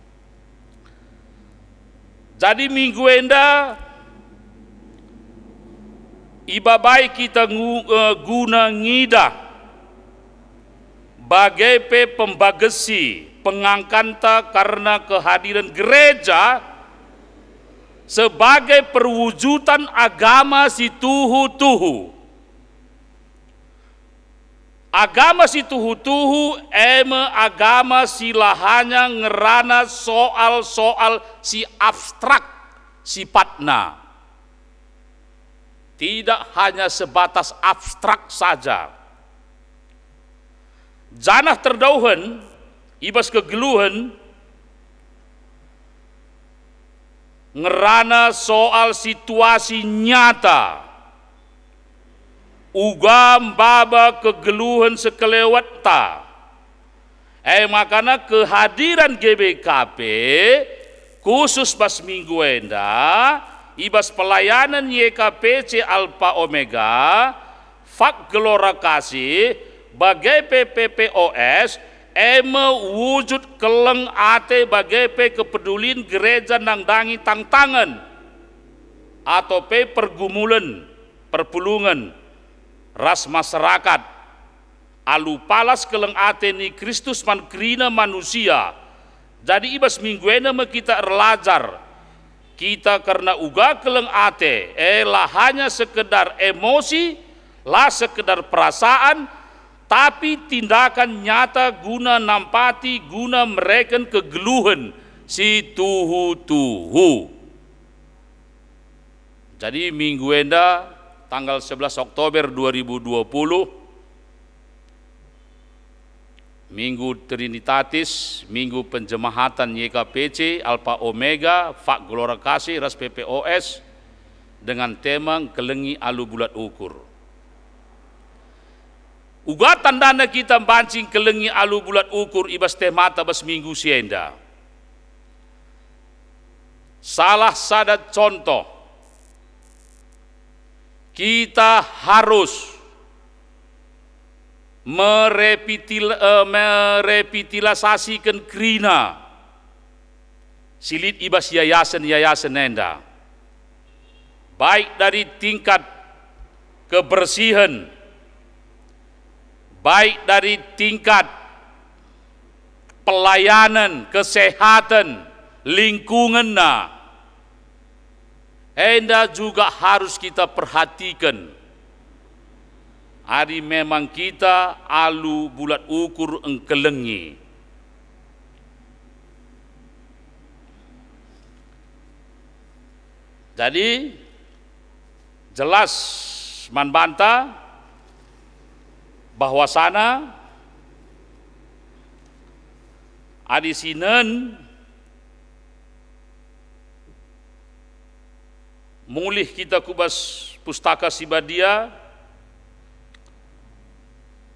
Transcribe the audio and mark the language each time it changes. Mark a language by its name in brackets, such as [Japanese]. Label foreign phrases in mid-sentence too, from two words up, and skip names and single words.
[Batak Karo] Jadi minggu enda ibabai kita guna ngida bagai pembagesi pengangkanta [Indonesian] karena kehadiran gereja sebagai perwujudan agama [Batak Karo] si tuhu-tuhu. Agama si tuhu-tuhu agama si lahanya ngerana soal-soal si abstrak sifatna. [Indonesian] Tidak hanya sebatas abstrak saja. [Batak Karo] Janah terdauhan, ibas kegeluhan, ngerana soal situasi nyata, ugam baba kegeluhan sekelewat ta. Makana [Indonesian] kehadiran GBKP khusus [Batak Karo] pas minggu enda, ibas pelayanan YKPC Alpha Omega, fak gelora kasih, bagai PPPOS, wujud keleng ate bagai kepedulin gereja nang dangi tangan atau pergumulan, perpulungan, ras masyarakat, alu palas keleng ate ni Kristus man krina manusia. Jadi ibas mingguena kita erlajar, kita karena uga keleng ate, [Indonesian] lah hanya sekedar emosi, lah sekedar perasaan, tapi tindakan nyata [Batak Karo] guna nampati, guna mereken kegeluhan si tuhu-tuhu. Jadi minggu enda tanggal 11 Oktober 2020, Minggu Trinitatis, Minggu Penjemahatan YKPC, Alpha Omega, Fak Gelora Kasih, Ras PPOS, [Indonesian] dengan tema [Batak Karo] Kelengi Alu Bulat Ukur. Uga tandana kita bancing kelengi alu bulat ukur ibas temata bas minggu sienda. [Indonesian] Salah sadat contoh, kita harus merepitilasasikan krina [Batak Karo] silit ibas yayasan-yayasan enda, [Indonesian] baik dari tingkat kebersihan, baik dari tingkat pelayanan, kesehatan, lingkungan, enda juga harus kita perhatikan. [Batak Karo] Hari memang kita alu bulat ukur engkelengi. Jadi jelas manbanta bahwasana adisinen mulih kita kubas pustaka Sibadia